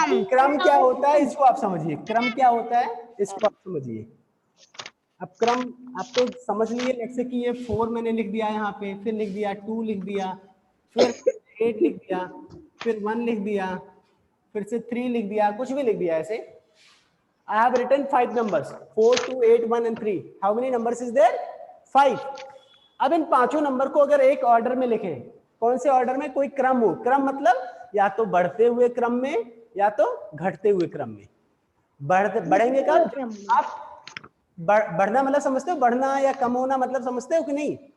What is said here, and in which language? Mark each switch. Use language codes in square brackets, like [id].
[hi] क्रम क्या होता है इसको आप समझिए. क्रम क्या होता है इसको आप समझिए. अब क्रम आप तो समझ लिए. जैसे कि ये 4 मैंने लिख दिया यहाँ पे, फिर लिख दिया 2 लिख दिया, फिर 8 लिख दिया, फिर 1 लिख दिया, फिर से 3 लिख दिया, कुछ भी लिख दिया ऐसे. [en] I have written 5 numbers 4, 2, 8, 1 and 3. How many numbers is there? 5. [hi] अब इन पांचों नंबर को अगर एक ऑर्डर में लिखें, कौन से ऑर्डर में? कोई क्रम हो. क्रम मतलब या तो बढ़ते हुए क्रम में या तो घटते हुए क्रम में. बढ़ेंगे कब? आप बढ़ना मतलब समझते हो? बढ़ना या कम होना मतलब समझते हो कि नहीं?